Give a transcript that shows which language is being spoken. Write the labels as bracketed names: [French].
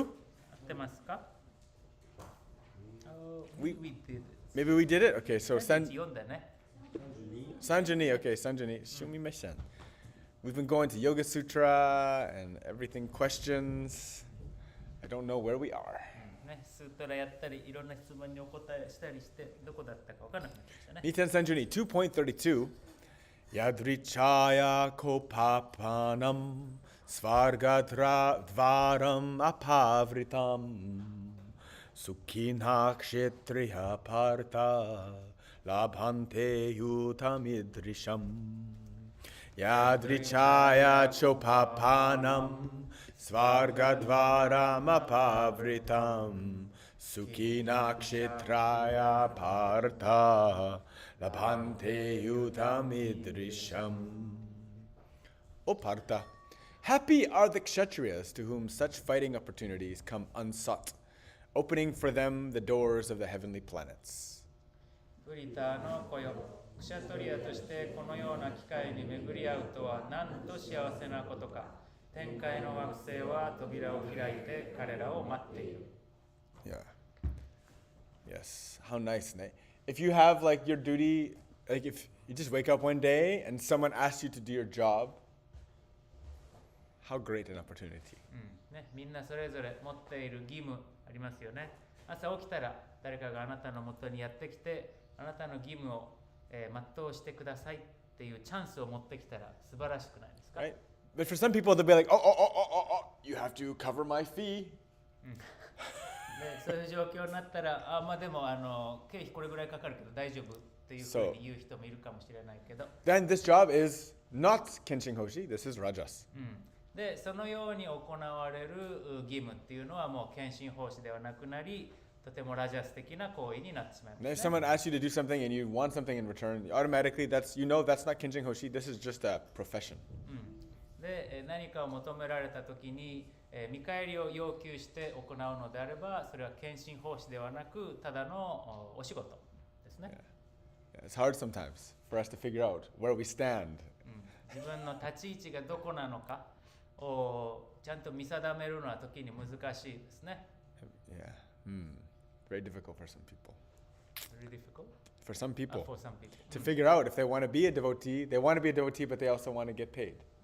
[Japanese] 合ってますか？ [English] We- we did. Maybe we did it? Okay, so [Japanese] 4だね。 Sanjani, okay, Sanjani, Shumimeshan. [English] We've been going to Yoga Sutra and everything questions. I don't know where we are. [Japanese] ね、スートラやったり、いろんな質問にお答えしたりして、どこだったかわからなくなりましたね。 [Sanskrit] Niten Sanjani 2.32 Yadrichaya kopapanam svargadvaram apavritam Sukhina kshetriya partha labhante yutamidrisham Yadrichaya chopapanam svargadvaram apavritam Sukhina kshetraya partha labhante yutamidrisham. [English] O Partha, happy are the kshatriyas to whom such fighting opportunities come unsought, opening for them the doors of the heavenly planets. [Japanese] ブリタの子よ、クシャトリアとしてこのような機会に巡り合うとはなんと幸せなことか。天界の惑星は扉を開いて彼らを待っている。 [English] Yeah. Yes. How nice, ne? If you have like your duty, like if you just wake up one day and someone asks you to do your job, how great an opportunity. [Japanese] ね、みんなそれぞれ持っている義務ありますよね。朝起きたら誰かがあなたのもとにやってきて、あなたの義務を、全うしてくださいっていうチャンスを持ってきたら素晴らしくないですか？ [English] Right? But for some people, they'll be like, you have to cover my fee. [Japanese] でそういう状況になったら、まあでも経費これぐらいかかるけど大丈夫っていうふうに言う人もいるかもしれないけど、 [English] Then this job is not Kenshin Hoshi, this is Rajas. [Japanese] でそのように行われる義務っていうのはもう献身奉仕ではなくなり、とてもラジャス的な行為になってしまい [English] And ま someone asks you to do something and you want something in return, automatically that's not Kenshin Hoshi, this is just a profession. [Japanese] で何かを求められたときに、見返りを要求して行うのであれば、それは献身奉仕ではなくただのお仕事ですね。 [English] Yeah, it's hard sometimes for us to figure out where we stand. [Japanese] 自分の立ち位置がどこなのかをちゃんと見定めるのは時に難しいですね。 [English] Yeah. Very difficult for some people. Very difficult? For some people. For some people. To figure out if they want to be a devotee, they want to be a devotee, but they also want to get paid.